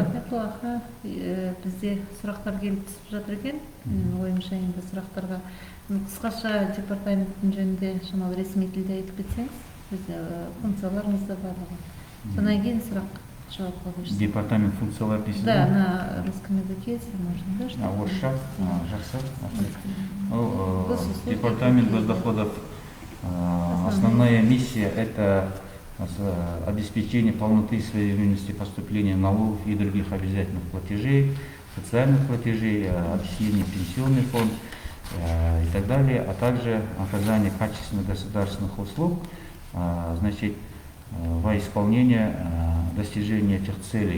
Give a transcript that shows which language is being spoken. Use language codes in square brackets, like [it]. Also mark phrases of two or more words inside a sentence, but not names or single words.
[kk] Бізде сұрақтар келіп түсіп жатыр екен. Ойымша енді сұрақтарға қысқаша департаменттің жөнінде шамалы ресми тілде айтып кетсеңіз, бізде функцияларымыз да барлығы. Содан кейін сұрақ жауапқа көшсек. Департамент функциялар дейсіз? [ru] Да, на русском языке, если можно, да? [kk] Орысша? Жақсы. [ru] Департамент госдоходов, основная миссия – это обеспечение полноты и своевременности поступления налогов и других обязательных платежей, социальных платежей, отчисления в пенсионный фонд и так далее, а также оказание качественных государственных услуг, значит, во исполнение достижения этих целей.